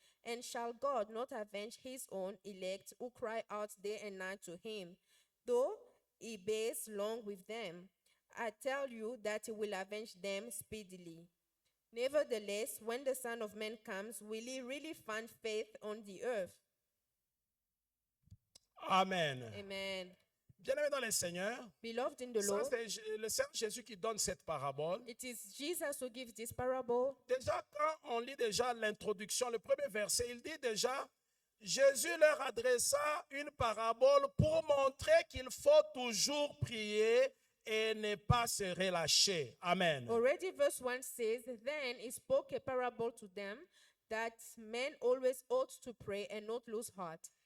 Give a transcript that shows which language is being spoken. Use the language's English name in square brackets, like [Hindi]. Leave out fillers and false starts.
[English] And shall God not avenge his own elect who cry out day and night to him, though he bears long with them? I tell you that he will avenge them speedily. Nevertheless, when the Son of Man comes, will he really find faith on the earth? Amen. Amen. [French] Bien-aimés dans le Seigneur, [English] Beloved in the [French] ça, [English] Lord, [French] c'est le Seigneur Jésus qui donne cette parabole. [English] it is Jesus who gives this parable. [French] Déjà, quand on lit déjà l'introduction, le premier verset, il dit déjà, Jésus leur adressa une parabole pour montrer qu'il faut toujours prier et ne pas se relâcher. Amen. [English] Already verse 1 says, Then he spoke a parable to them that men always ought to pray and not lose heart.